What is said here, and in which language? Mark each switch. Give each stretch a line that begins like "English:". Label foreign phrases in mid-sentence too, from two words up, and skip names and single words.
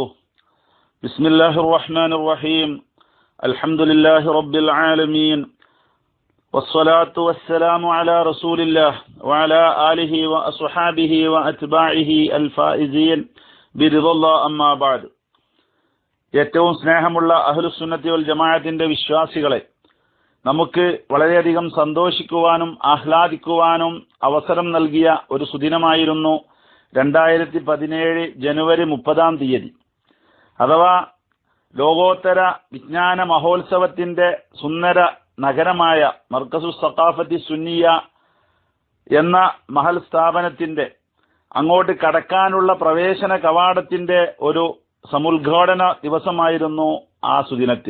Arabic: بسم الله الرحمن الرحيم. الحمد لله رب العالمين والصلاة والسلام على رسول الله وعلى آله وأصحابه وأتباعه الفائزين برضا الله أما بعد.
Malayalam: ഏറ്റവും സ്നേഹമുള്ള
Arabic: أهل السنة والجماعة
Malayalam: വിശ്വാസികളെ, നമുക്ക് വളരെയധികം സന്തോഷിക്കുവാനും ആഹ്ലാദിക്കുവാനും അവസരം നൽകിയ ഒരു സുദിനമായിരുന്നു 2017 ജനുവരി 30 അഥവാ ലോകോത്തര വിജ്ഞാന മഹോത്സവത്തിന്റെ സുന്ദര നഗരമായ മർക്കസു സഖാഫത്തി സുന്നിയ എന്ന മഹൽ സ്ഥാപനത്തിന്റെ അങ്ങോട്ട് കടക്കാനുള്ള പ്രവേശന കവാടത്തിന്റെ ഒരു സമുദ്ഘാടന ദിവസമായിരുന്നു ആ സുദിനത്തിൽ.